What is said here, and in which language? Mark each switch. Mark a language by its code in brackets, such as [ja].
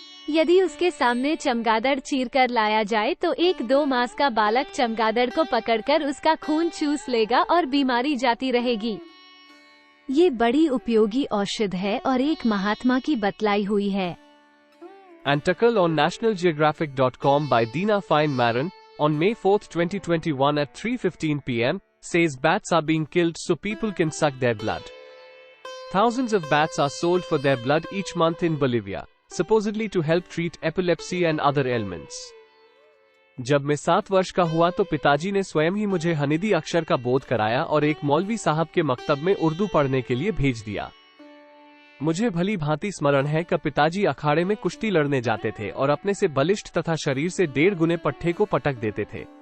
[hi] यदि उसके सामने चमगादड़ चीर कर लाया जाए तो 1-2 मास का बालक चमगादड़ को पकड़कर उसका खून चूस लेगा और बीमारी जाती रहेगी। ये बड़ी उपयोगी औषध है और एक महात्मा की बतलाई हुई है। [en] Article on nationalgeographic.com by Dina Fine-Maron on May 4, 2021 at 3:15 p.m. says bats are being killed so people can suck their blood. Thousands of bats are sold for their blood each month in Bolivia, supposedly to help treat epilepsy and other ailments. [hi] जब मैं 7 वर्ष का हुआ तो पिताजी ने स्वयं ही मुझे हनीदी अक्षर का बोध कराया और एक मौलवी साहब के मकतब में उर्दू पढ़ने के लिए भेज दिया। मुझे भली भांति स्मरण है कि पिताजी अखाड़े में कुश्ती लड़ने जाते थे और अपने से बलिष्ठ तथा शरीर से 1.5 गुने पट्टे को पटक देते थे।